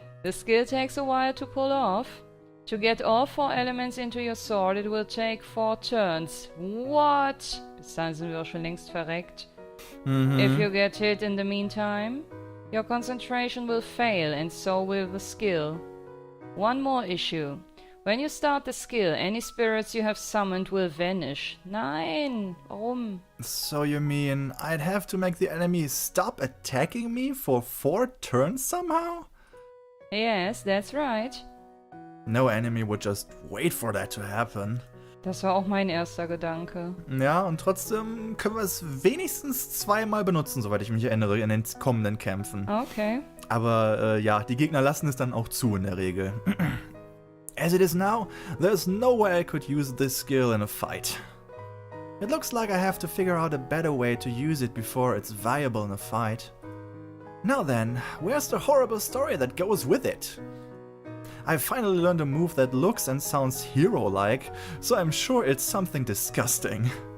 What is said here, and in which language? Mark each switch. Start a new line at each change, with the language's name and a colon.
English: The skill takes a while to pull off. To get all 4 elements into your sword, it will take 4 turns. What?
German: Bis dahin sind wir auch schon längst verreckt.
English: If you get hit in the meantime, your concentration will fail and so will the skill. One more issue. When you start the skill, any spirits you have summoned will vanish.
German: Nein, warum?
English: So you mean I'd have to make the enemy stop attacking me for 4 turns somehow? Yes, that's right. No enemy would just wait for that to happen.
German: Das war auch mein erster Gedanke. Ja, und trotzdem können wir es wenigstens 2-mal benutzen, soweit ich mich erinnere, in den kommenden Kämpfen. Okay. Aber ja, die Gegner lassen es dann auch zu in der Regel.
English: As it is now, there's no way I could use this skill in a fight. It looks like I have to figure out a better way to use it before it's viable in a fight. Now then, where's the horrible story that goes with it? I finally learned a move that looks and sounds hero-like, so I'm sure it's something disgusting.